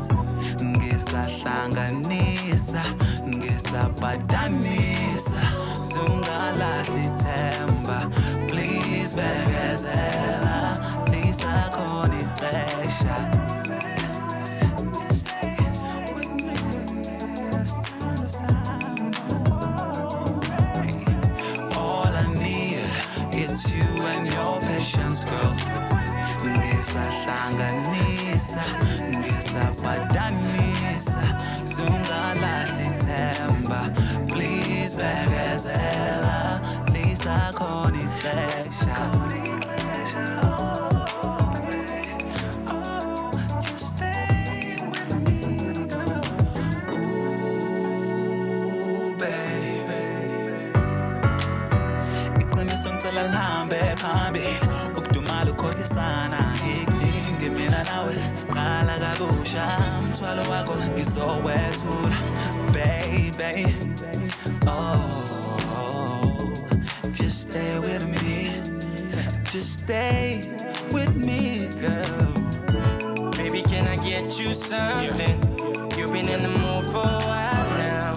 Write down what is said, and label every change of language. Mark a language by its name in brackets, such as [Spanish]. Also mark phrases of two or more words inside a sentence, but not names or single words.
[Zulu] Ngisahlanganisa, ngisapadanisa, sungalahli themba. Please bekezela, please akhona ixesha. [English] Just stay with me, it's time to start. All I need, it's you and your patience, girl. [Zulu] Ngisahlanganisa, ngisapadanisa, sungalahli themba. Please bekezela, please akhona ixesha. [English] Just stay with me, girl. Ooh, baby. [Zulu] Iqiniso ngicela lihambe phambili. Ukudumala ukhohlisana ngikudinge mina nawe siqala kabusha umthwalo wakho ngizowethula baby. [English] Oh, just stay with me. Just stay with me, girl. Baby, can I get you something? You've been in the mood for a while now.